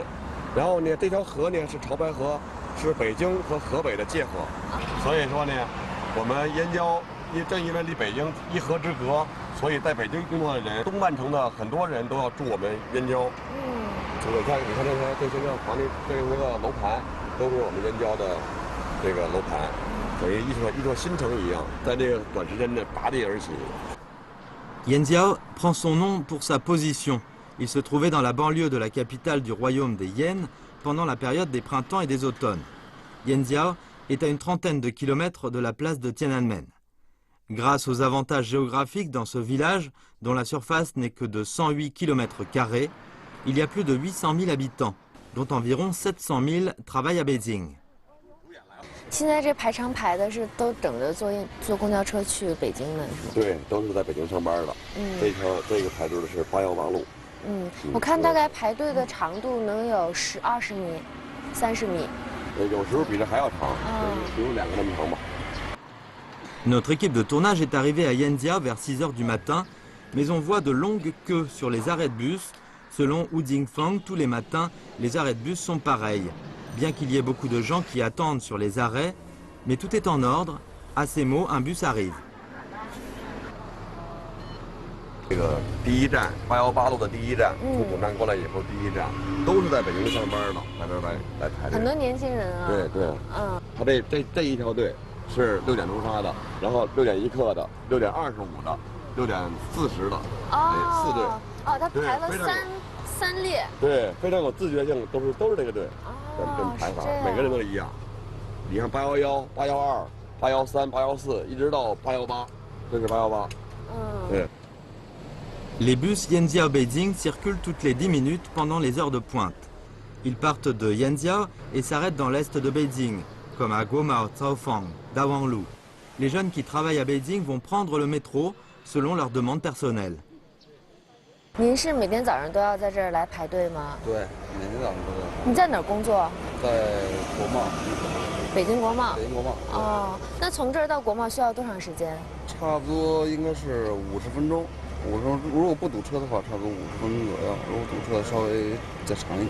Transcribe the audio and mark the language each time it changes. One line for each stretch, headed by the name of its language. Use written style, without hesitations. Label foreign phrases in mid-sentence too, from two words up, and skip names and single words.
Chinese: 然后呢，这条河呢是潮白河，是北京和河北的界河。所以说呢，我们燕郊正因为离北京一河之隔， 所以在北京工作的人，东半城的很多人都要住我们燕郊。你看这些个房地，这些个楼盘，都是我们燕郊的这个楼盘，等于一座新城一样，在这个短时间内拔地而起。
French: Yanjiao prend son nom pour sa position. Il se trouvait dans la banlieue de la capitale du royaume des Yan pendant la période des printemps et des automnes. Yanjiao est à une trentaine de kilomètres de la place de Tiananmen. Grâce aux avantages géographiques dans ce village, dont la surface n'est que de 108 km², il y a plus de 800 000 habitants, dont environ 700 000 travaillent à Beijing.
Chinese: 现在这排长排的是都等着坐公交车去北京的，是吧？对，都是在北京上班的。这个排队的是818路。我看大概排队的长度能有20米、30米。有时候比这还要长，有2个那么长吧。
French: Notre équipe de tournage est arrivée à Yanjiao vers 6 h du matin, mais on voit de longues queues sur les arrêts de bus. Selon Wu Jingfeng, tous les matins, les arrêts de bus sont pareils. Bien qu'il y ait beaucoup de gens qui attendent sur les arrêts, mais tout est en ordre. À ces mots, un bus arrive.
Chinese: 这个第一站818路的第一站，从总站过来以后，第一站都是在北京上班的，在这儿来排队。很多年轻人啊。对。他这一条队是6点钟发的，然后6点1刻的，6点25的，6点40的，4队。他排了三列。对，非常有自觉性，都是这个队，跟排法，每个人都一样。你看811、812、813、814，一直到818，这是818。对。
French: Les bus Yanjiao-Beijing circulent toutes les 10 minutes pendant les heures de pointe. Ils partent de Yanjiao et s'arrêtent dans l'est de Beijing, comme à Guomao, Caofang, Dawanglu. Les jeunes qui travaillent à Beijing vont prendre le métro selon leurs demandes personnelles.
Chinese: 您是每天早上都要在这儿来排队吗？对，每天早上都要。你在哪儿工作？在国贸。北京国贸。北京国贸。哦，那从这儿到国贸需要多长时间？差不多应该是50分钟。50分钟，如果不堵车的话，差不多50分钟左右；如果堵车稍微再长一点。